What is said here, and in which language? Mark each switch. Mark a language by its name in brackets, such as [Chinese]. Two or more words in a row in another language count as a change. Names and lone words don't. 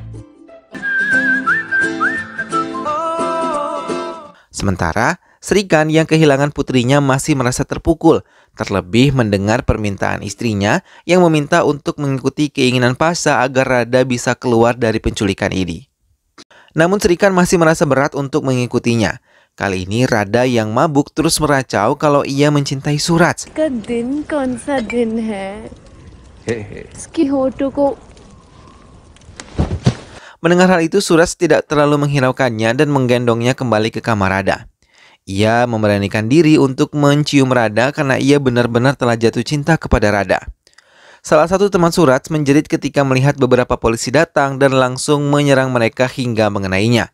[Indonesian] Sementara, Srikan yang kehilangan putrinya masih merasa terpukul, terlebih mendengar permintaan istrinya yang meminta untuk mengikuti keinginan Pasha agar Rada bisa keluar dari penculikan ini. Namun Srikan masih merasa berat untuk mengikutinya. Kali ini Rada yang mabuk terus meracau kalau ia mencintai Surats. [Hindi] का दिन कौन सा दिन है? इसकी होठों को [Indonesian] Mendengar hal itu, Surats tidak terlalu menghiraukannya dan menggendongnya kembali ke kamar Rada. Ia memberanikan diri untuk mencium Rada karena ia benar-benar telah jatuh cinta kepada Rada. Salah satu teman Surats menjerit ketika melihat beberapa polisi datang dan langsung menyerang mereka hingga mengenainya.